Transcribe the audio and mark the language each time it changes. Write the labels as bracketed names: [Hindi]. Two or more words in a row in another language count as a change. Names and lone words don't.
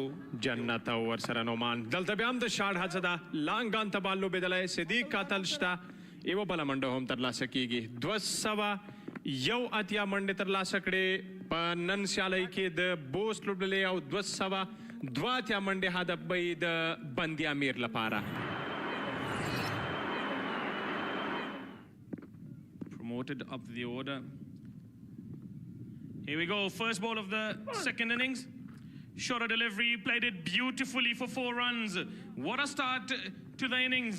[Pashto] جنت او ورسره نومان دلته بیا هم د شاټ هڅه ده لانګان ته بال لوبېدلی صدیق اتل شته یوه بله منډه هم ترلاسه کیږي 201 منډې ترلاسه کړې په نن سیالۍ کې د بوست لوبډلې او 202 منډې هدف به یې د بندي امیر لپاره [English] Promoted up the order. Here we go, first ball of the second innings. Shorter delivery, played it beautifully for 4 runs. What a start to the innings.